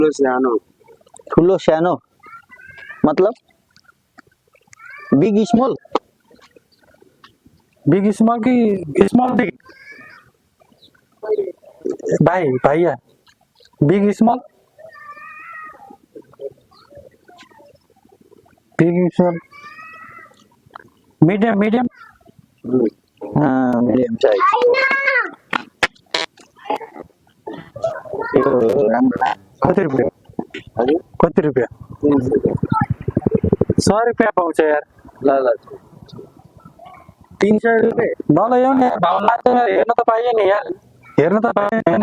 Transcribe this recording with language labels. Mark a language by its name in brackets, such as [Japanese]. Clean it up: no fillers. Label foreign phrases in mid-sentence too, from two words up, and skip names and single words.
[Nepali] सानो ठुलो सानो मतलब [English] big small big small की small big [Hindi] भाई भैया [English] big small big small medium medium हाँ medium size [Nepali] कति रुपियाँ हजुर कति रुपियाँ 100 रुपियाँ पाउँछ यार ल ल 300 रुपियाँ नलैजाऊ नि यार भाउ लाग्छ यार हेर्न त पाइयो नि यार हेर्न त पाइयो नि